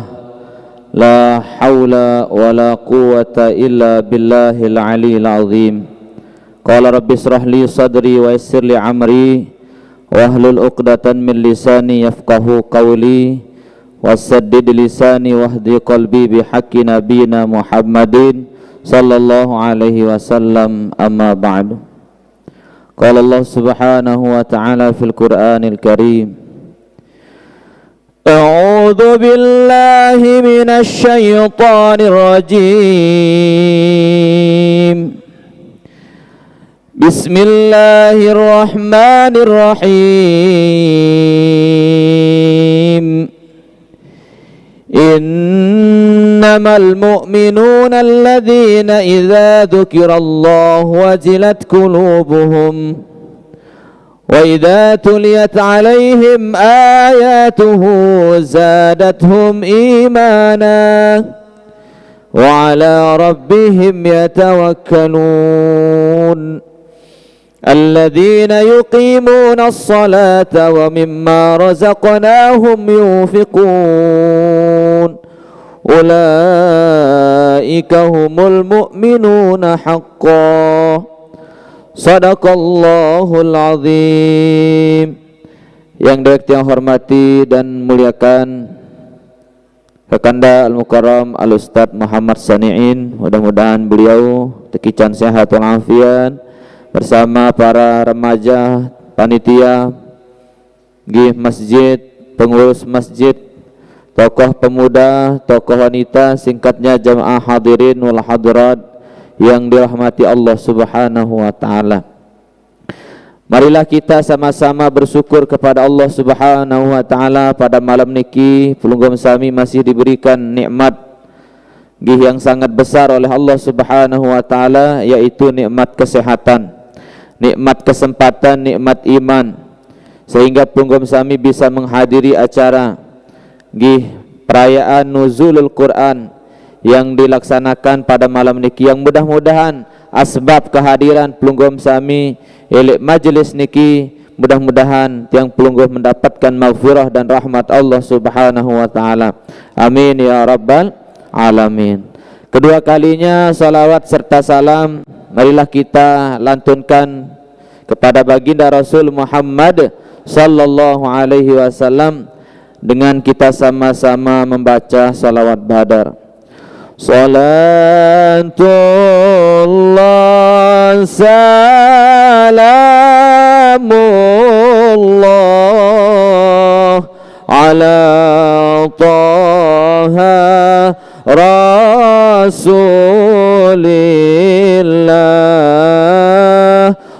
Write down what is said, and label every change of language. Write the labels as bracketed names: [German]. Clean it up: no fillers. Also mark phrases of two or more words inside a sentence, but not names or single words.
[Arabic] لا حول ولا قوة إلا بالله العلي العظيم. قال رب اشرح لي صدري ويسر لي أمري واحلل عقدة من لساني يفقهوا قولي وسدد لساني واهد قلبي بحق نبينا محمد صلى الله عليه وسلم، أما بعد. قال الله سبحانه وتعالى في القرآن الكريم، أعوذ بالله من الشيطان الرجيم. بسم الله الرحمن الرحيم. إنما المؤمنون الذين إذا ذكر الله وجلت قلوبهم وإذا تليت عليهم آياته زادتهم إيمانا وعلى ربهم يتوكلون. الذين يقيمون الصلاة ومما رزقناهم ينفقون أولئك هم المؤمنون حقا صدق الله العظيم. [Indonesian] Yang direct yang hormati dan muliakan Kakanda Al-Mukarram Al-Ustadz Muhammad Sani'in, mudah-mudahan beliau tekican sehat walafiat bersama para remaja, panitia gih masjid, pengurus masjid, tokoh pemuda, tokoh wanita, singkatnya jamaah [Arabic] الحاضرين والحاضرات [Indonesian] yang dirahmati [Arabic] الله سبحانه وتعالى. [Indonesian] Marilah kita sama-sama bersyukur kepada [Arabic] الله سبحانه وتعالى. [Indonesian] Pada malam niki [Sasak] pelunggum sami [Indonesian] masih diberikan nikmat gih yang sangat besar oleh Allah [Arabic] سبحانه وتعالى, [Indonesian] yaitu nikmat kesehatan, nikmat kesempatan, nikmat iman, sehingga [Sasak] pelunggum sami [Indonesian] bisa menghadiri acara gih perayaan Nuzulul Quran yang dilaksanakan pada malam niki, yang mudah-mudahan asbab kehadiran [Sasak] pelunggum sami elek majelis niki, [Indonesian] mudah-mudahan [Sasak] tiang pelunggum [Indonesian] mendapatkan maghfirah dan rahmat [Arabic] الله سبحانه وتعالى. آمين يا رب العالمين. [Indonesian] Kedua kalinya salawat serta salam marilah kita lantunkan kepada baginda Rasul Muhammad [Arabic] صلى الله عليه وسلم [Indonesian] dengan kita sama-sama membaca salawat badar. [Arabic] صلاة الله سلام الله على طه رسول الله.